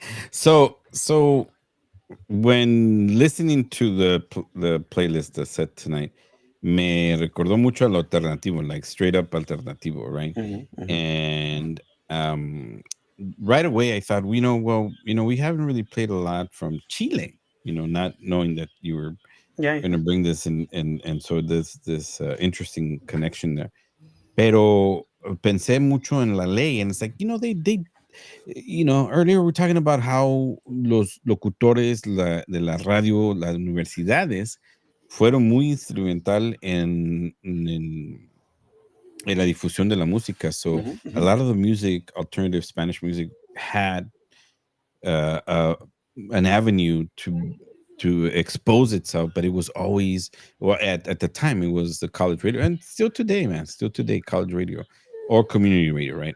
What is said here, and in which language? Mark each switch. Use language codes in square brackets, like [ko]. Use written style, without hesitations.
[en] So when listening to the playlist that's set tonight, [es] me recordó mucho al alternativo, [en] like straight up alternativo, right? And right away I thought, we haven't really played a lot from Chile, not knowing that you were going to bring this in, and so this interesting connection there. [es] Pero pensé mucho en La Ley, [en] and it's like, they earlier we were talking about how [es] los locutores de la radio, las universidades, fueron muy instrumental en la difusión de la música. [en] So a lot of the music, alternative Spanish music, had an avenue to expose itself, but it was always, well, at the time it was the college radio, and still today, college radio or community radio, right?